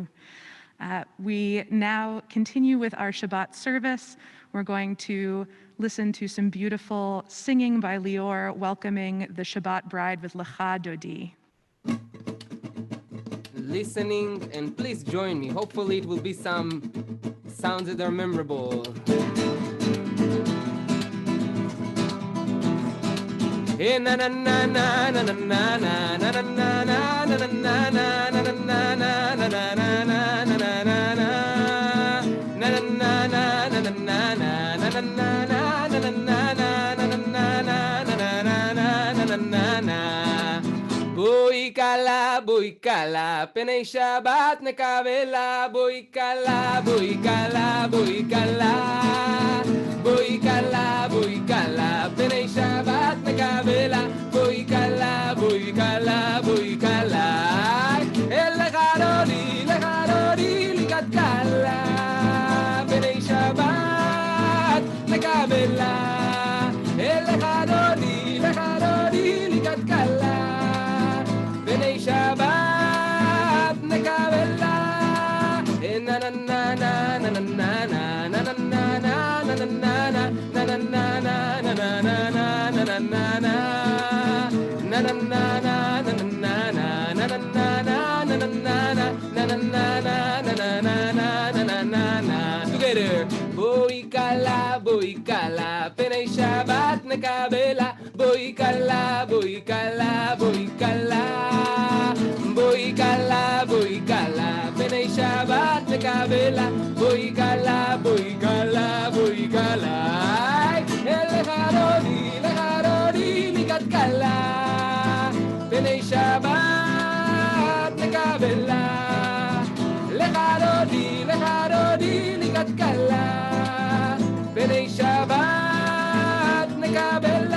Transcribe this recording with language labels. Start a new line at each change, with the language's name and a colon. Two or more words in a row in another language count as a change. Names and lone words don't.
English: We now continue with our Shabbat service. We're going to listen to some beautiful singing by Lior, welcoming the Shabbat bride with Lecha Dodi. Listening, and please join me. Hopefully it will be some sounds that are memorable. Hey na na na na na na na na na na na na na na na na na
Hebrew: בואי כלה, פני שבת נקבלה. בואי כלה, בואי כלה, בואי כלה. בואי כלה, פני שבת נקבלה. בואי כלה, בואי כלה, בואי כלה. לכה דודי, לקראת כלה. פני שבת נקבלה. לכה דודי, לקראת כלה. פני שבת נקבלה. Na na na na na na na na na na na together. בואי כלה, פני שבת נקבלה. בואי כלה, בואי כלה, בואי כלה. בואי כלה, פני שבת נקבלה. בואי כלה, בואי כלה, בואי כלה. לכה דודי, לקראת כלה. פני שבת נקבלה. לכה דודי, לקראת כלה. פני שבת נקבלה.